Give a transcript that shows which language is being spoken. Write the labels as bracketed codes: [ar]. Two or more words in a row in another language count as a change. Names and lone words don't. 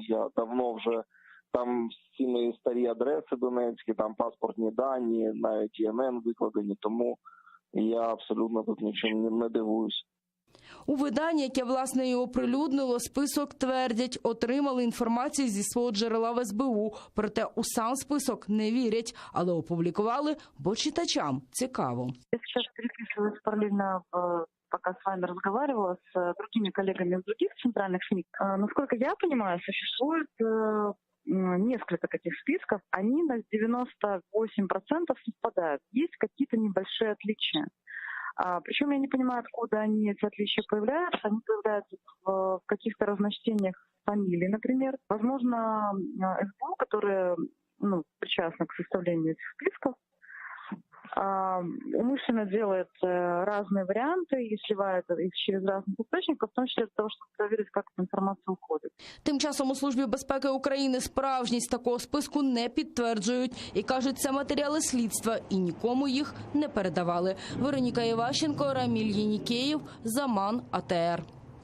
[uk] Я давно вже там всі мої старі адреси донецькі, там паспортні дані, навіть ІНН викладені, тому я абсолютно тут нічим не дивуюсь. У виданні, яке, власне, і оприлюднило список, твердять, отримали інформацію зі свого джерела в СБУ. Проте у сам список не вірять, але опублікували, бо читачам цікаво. Я зараз переписуюсь паралельно [ru] пока с вами разговаривала с другими коллегами из других центральных СМИ. Насколько я понимаю, существует несколько таких списков. Они на 98% совпадают. Есть какие-то небольшие отличия. Причем я не понимаю, откуда они, эти отличия, появляются. Они появляются в каких-то разночтениях фамилий, например. Возможно, СБУ, которые причастны к составлению этих списков, умышленно делает разные варианты и сливает их через разных источников, в том числе для того, чтобы проверить, как эта информация уходит. [uk] Тим часом у Службі безпеки України справжність такого списку не підтверджують і кажуть, це матеріали слідства і нікому їх не передавали. Вероніка Іващенко, Раміль Єнікеєв, Заман, АТР.